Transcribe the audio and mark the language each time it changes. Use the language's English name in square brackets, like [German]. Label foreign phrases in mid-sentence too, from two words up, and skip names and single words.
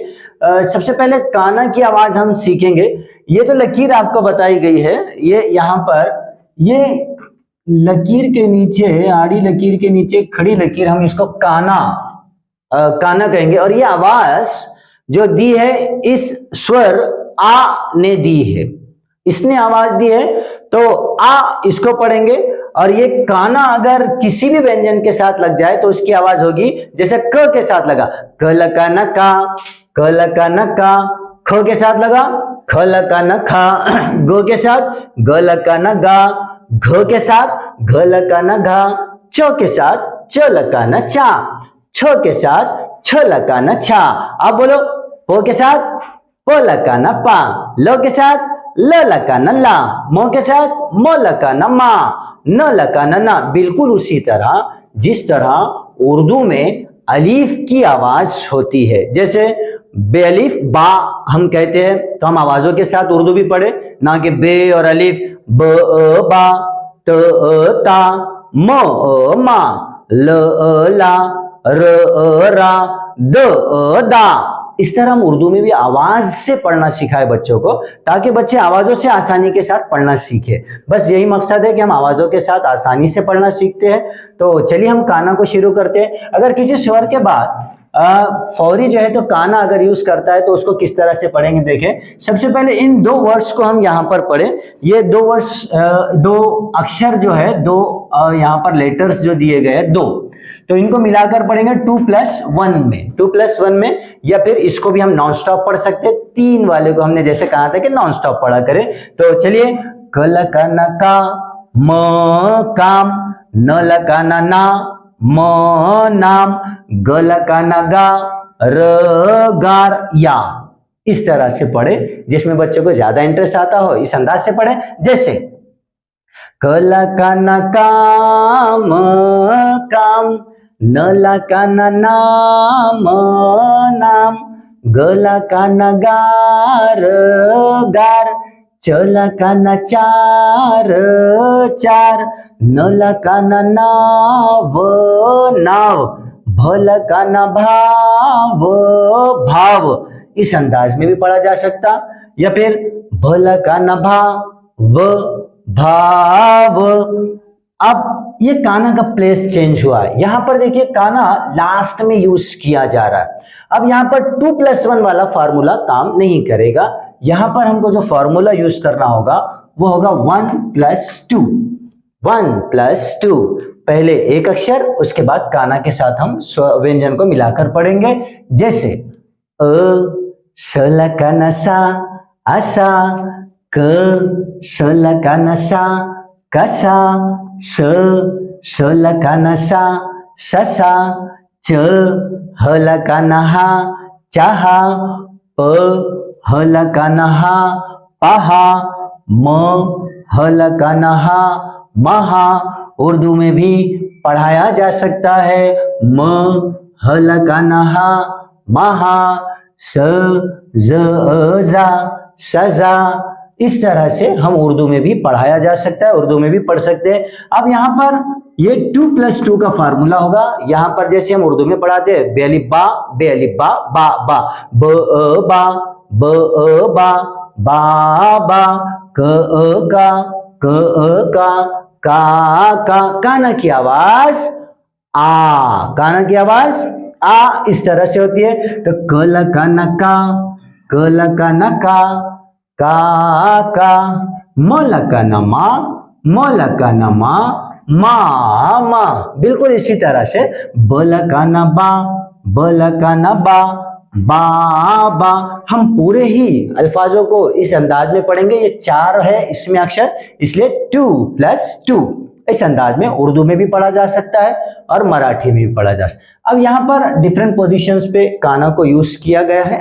[Hindi] सबसे पहले काना की आवाज हम सीखेंगे। ये जो लकीर आपको बताई गई है, ये यहाँ पर ये लकीर के नीचे, आड़ी लकीर के नीचे खड़ी लकीर, हम इसको काना काना कहेंगे। और ये आवाज जो दी है इस स्वर आ ने दी है, इसने आवाज दी है, तो आ इसको पढ़ेंगे। और ये काना अगर किसी भी व्यंजन के साथ लग जाए तो उसकी आवाज होगी जैसे क के साथ लगा क लका न का, क लका न का। ख के साथ लगा ख लका न खा, गो के साथ ग लका न गा, घ के साथ घ लका न घा, च के साथ च लका न चा, छ के साथ छ लका न छा। अब बोलो प के साथ प लका न पा, ल के साथ ल लका न ला, मो के साथ मो लका न मा, न लका न ना। बिल्कुल उसी तरह जिस तरह उर्दू में अलीफ की आवाज होती है, जैसे बेअलीफ बा हम कहते हैं, तो हम आवाजों के साथ उर्दू भी पढ़े, ना कि बे और अलीफ। ब बा, त ता, म मा, ल ला, र रा, द दा। इस तरह हम उर्दू में भी आवाज से पढ़ना सिखाए बच्चों को, ताकि बच्चे आवाजों से आसानी के साथ पढ़ना सीखे। बस यही मकसद है कि हम आवाजों के साथ आसानी से पढ़ना सीखते हैं। तो चलिए हम काना को शुरू करते हैं। अगर किसी स्वर के बाद फौरी जो है तो काना अगर यूज करता है तो उसको किस तरह से पढ़ेंगे, देखें। सबसे पहले इन दो वर्ड्स को हम यहाँ पर पढ़ें। ये दो वर्ड्स, दो अक्षर जो है, दो यहाँ पर लेटर्स जो दिए गए हैं, दो, तो इनको मिलाकर पढ़ेंगे 2+1 में, 2+1 में। या फिर इसको भी हम [English] non stop [Hindi] पढ़ सकते हैं। 3 वाले को हमने जैसे कहा था कि [English] non stop [Hindi] पढ़ा करें। तो चलिए, क लका न का, म काम, न लका न ना, म नाम, ग लका न गा, र गार या। इस तरह से पढ़े जिसमें बच्चों को ज्यादा इंटरेस्ट आता हो, इस अंदाज से पढ़े। जैसे क लका न काम काम, न लका न नाम नाम, ग लका न गार गार, च लका न चार चार, न लका न नाव नाव, भ लका न भाव भाव। इस अंदाज में भी पढ़ा जा सकता। या फिर भ लका न भाव भाव। अब ये काना का [English] place change [Hindi] हुआ है। यहां पर देखिए काना लास्ट में यूज किया जा रहा है। अब यहां पर 2+1 वाला फार्मूला काम नहीं करेगा। यहां पर हमको जो [English] formula use [Hindi] करना होगा वो होगा 1+2। 1+2, पहले एक अक्षर, उसके बाद काना के साथ हम व्यंजन को मिलाकर पढ़ेंगे। जैसे अ स लका न सा असा, क स लका न सा कसा, स लका न सा ससा, च ह लका न हा चाहा, प ह लका न हा पहा, म ह लका न हा महा। उर्दू में भी पढ़ाया जा सकता है। म ह लका न हा महा, स ज जा सजा। इस तरह से हम उर्दू में भी पढ़ाया जा सकता है, उर्दू में भी पढ़ सकते हैं। अब यहाँ पर ये 2+2 का फार्मूला होगा। यहाँ पर जैसे हम उर्दू में पढ़ाते हैं, बेअलिफ बा बा बा, ब बा ब बा बा, क का काना की आवाज आ, काना की आवाज आ इस तरह से होती है। तो क लका न का, क लका न का, म लका न मा, म लका न मा। बिल्कुल इसी तरह से ब लका न बा, ब लका न बा। हम पूरे ही अल्फाजों को इस अंदाज में पढ़ेंगे। ये 4 है इसमें अक्षर, इसलिए 2+2 इस अंदाज में उर्दू में भी पढ़ा जा सकता है और मराठी में भी पढ़ा जा सकता है। अब यहाँ पर [English] different positions [Hindi] पे काना को यूज किया गया है।